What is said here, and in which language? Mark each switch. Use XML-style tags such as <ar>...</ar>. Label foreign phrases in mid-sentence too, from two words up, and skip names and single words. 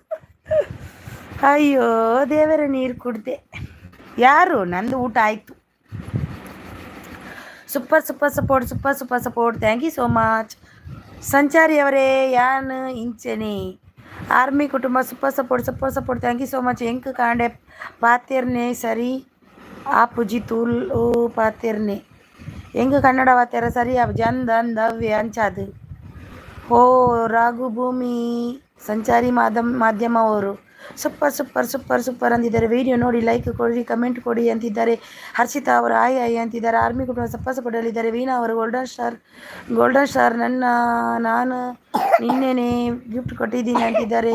<kn>ಅಯ್ಯೋ ದೇವರ, ನೀರು ಕುಡ್ದೆ. ಯಾರು? ನಂದು ಊಟ ಆಯಿತು.</kn> <en>super support, thank you so much.</en> <tcy>ಸಂಚಾರಿ ಅವರೇ ಯಾನ್ ಇಂಚೆನೆ.</tcy> <en>ಆರ್ಮಿ ಕುಟುಂಬ super support, thank you so much.</en> <tcy>ಎಂಕ್ ಕಾಂಡೆ ಪಾತೆರ್ನೆ ಸರಿ ಆ ಪುಜಿ ತೂಲ್ ಪಾತೆರ್ನೆ ಎಂಗ್ ಕನ್ನಡ ವಾತ್ಯಾರ ಸರಿ ಜನ್ ದವ್ಯ ಅಂಚಾದು.</tcy> <kn>ಓ ರಾಘು ಭೂಮಿ ಸಂಚಾರಿ ಮಾಧ್ಯಮ ಅವರು ಸೂಪರ್ ಅಂತಿದ್ದಾರೆ. ವಿಡಿಯೋ ನೋಡಿ ಲೈಕ್ ಕೊಡಿ, ಕಮೆಂಟ್ ಕೊಡಿ ಅಂತಿದ್ದಾರೆ. ಹರ್ಷಿತಾ ಅವರು ಆಯ್ ಅಂತಿದ್ದಾರೆ. ಆರ್ಮಿ ಕುಟುಂಬ ಸಪೋರ್ಟಲ್ಲಿದ್ದಾರೆ. ವೀಣಾ ಅವರು ಗೋಲ್ಡನ್ ಸ್ಟಾರ್ ನಾನು ನಿನ್ನೆನೇ ಗಿಫ್ಟ್ ಕೊಟ್ಟಿದ್ದೀನಿ ಅಂತಿದ್ದಾರೆ.</kn>